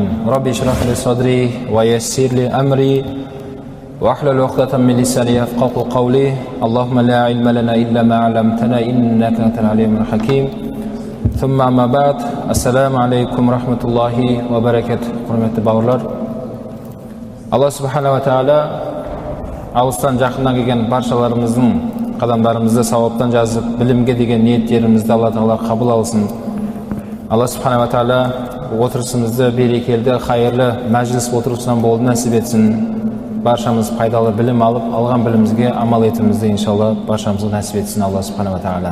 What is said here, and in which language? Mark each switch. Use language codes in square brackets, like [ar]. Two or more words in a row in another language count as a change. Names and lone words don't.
[ar] ربي اشرح لي صدري ويسر لي أمري واحلل عقدة من لساني يفقهوا قولي. اللهم لا علم لنا إلا ما علمتنا إنك أنت العليم الحكيم. ثم أما بعد. السلام عليكم ورحمة الله وبركاته. [kk] Hürmetli bауырлар, [ar] الله سبحانه وتعالى [kk] алыстан жақыннан келген баршаларымыздың қадамдарымызды сауаптан жазып, білімге деген ниеттерімізді Алла Тағала қабыл алсын. [ar] الله سبحانه وتعالى [kk] отырысымызды берекелді, қайырлы мәжіліс отырысынан болды нәсіп етсін. Баршамыз пайдалы білім алып, алған білімімізге амал етімізді иншалла баршамызға нәсіп етсін [ar] الله سبحانه وتعالى.